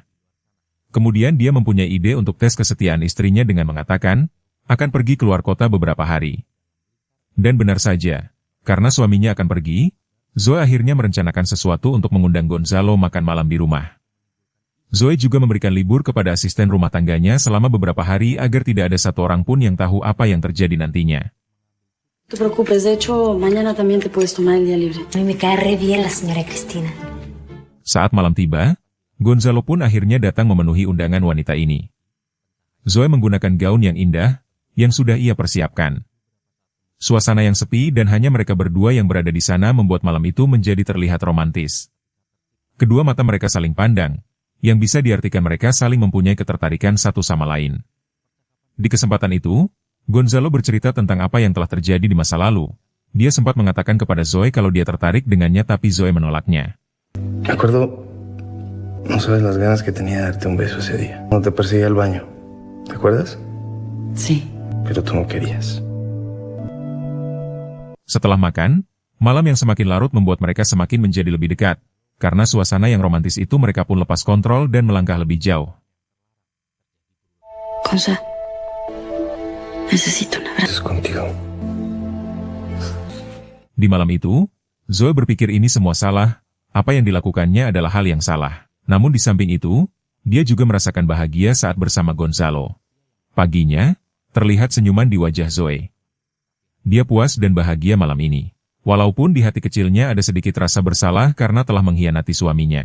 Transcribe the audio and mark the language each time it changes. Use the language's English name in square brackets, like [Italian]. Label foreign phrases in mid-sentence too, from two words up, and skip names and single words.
[Indonesian] Kemudian dia mempunyai ide untuk tes kesetiaan istrinya dengan mengatakan, akan pergi keluar kota beberapa hari. Dan benar saja, karena suaminya akan pergi, Zoe akhirnya merencanakan sesuatu untuk mengundang Gonzalo makan malam di rumah. Zoe juga memberikan libur kepada asisten rumah tangganya selama beberapa hari agar tidak ada satu orang pun yang tahu apa yang terjadi nantinya. [Spanish] No te preocupes, de hecho, mañana también te puedes tomar el día libre. A mí me cae re bien la señora Cristina. [Indonesian] Saat malam tiba, Gonzalo pun akhirnya datang memenuhi undangan wanita ini. Zoe menggunakan gaun yang indah, yang sudah ia persiapkan. Suasana yang sepi dan hanya mereka berdua yang berada di sana membuat malam itu menjadi terlihat romantis. Kedua mata mereka saling pandang, yang bisa diartikan mereka saling mempunyai ketertarikan satu sama lain. Di kesempatan itu, Gonzalo bercerita tentang apa yang telah terjadi di masa lalu. Dia sempat mengatakan kepada Zoe kalau dia tertarik dengannya tapi Zoe menolaknya. [Spanish] Me acuerdo, no sabes las ganas que tenía de darte un beso ese día. Cuando te perseguí al baño. ¿Te acuerdas? Sí. Pero tú no querías. [Indonesian] Setelah makan, Malam yang semakin larut membuat mereka semakin menjadi lebih dekat. Karena suasana yang romantis itu mereka pun lepas kontrol dan melangkah lebih jauh. [Spanish] Gonza, necesito un abrazo. Contigo. [Indonesian] Di malam itu, Zoe berpikir ini semua salah, apa yang dilakukannya adalah hal yang salah. Namun di samping itu, dia juga merasakan bahagia saat bersama Gonzalo. Paginya, terlihat senyuman di wajah Zoe. Dia puas dan bahagia malam ini. Walaupun di hati kecilnya ada sedikit rasa bersalah karena telah mengkhianati suaminya.